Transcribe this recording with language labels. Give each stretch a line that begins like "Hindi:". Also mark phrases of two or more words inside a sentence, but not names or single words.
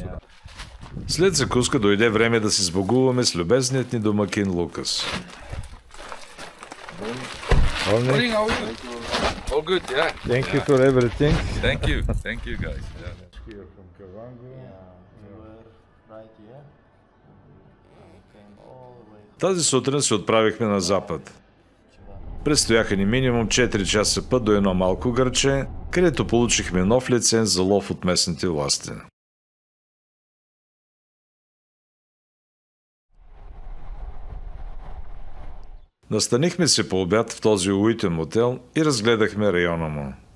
Bulgarian: След закуска дойде време да се сбогуваме с любезният ни домакин Лукас.
English: Morning, all good, yeah. Thank you for everything. Thank you guys. Yeah. Here from Kavango.
Bulgarian: Тази сутрин се отправихме на запад. Предстояха ни минимум 4 часа път до едно малко гърче, където получихме нов лиценз за лов от местните власти. Настанихме се по обяд в този уютен мотел и разгледахме района му.